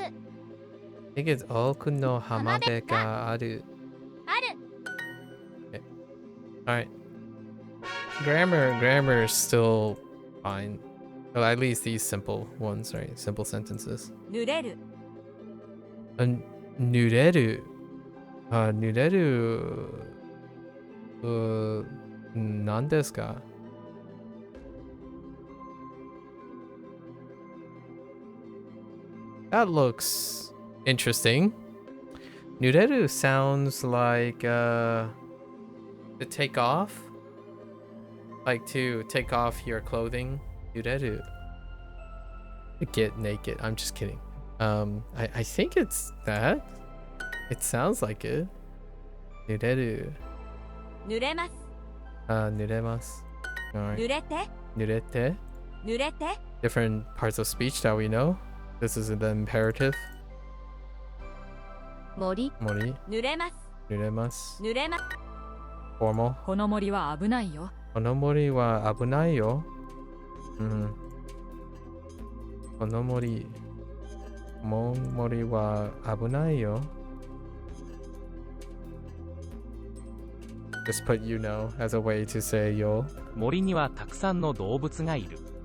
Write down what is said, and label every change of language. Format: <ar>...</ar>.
<en>I think it's</en> <ja>多くの浜辺がある</ja> <en>okay. Alright, grammar is still fine. Well, at least these simple ones, right? Simple sentences.</en> <ja>濡れる濡れる濡れる何ですか</ja> <en>That looks interesting. Nureru sounds like to take off, like to take off your clothing. Nureru, get naked. I'm just kidding. I think it's that. It sounds like it. Nureru.</en> <ja>濡れます Nuremas. Alright. 濡れて Nurete. 濡れて</ja> <en>Different parts of speech that we know. This is the imperative.</en> <ja>森 Mori. 濡れます Nuremas. 濡れます</ja> <en>Formal.</en> <ja>この森は危ないよ Konomori wa abunai yo. Konomori. Mori wa abunai yo.</ja> <en>Just put you know as a way to say yo.</en> <ja>森にはたくさんの動物がいる。</ja>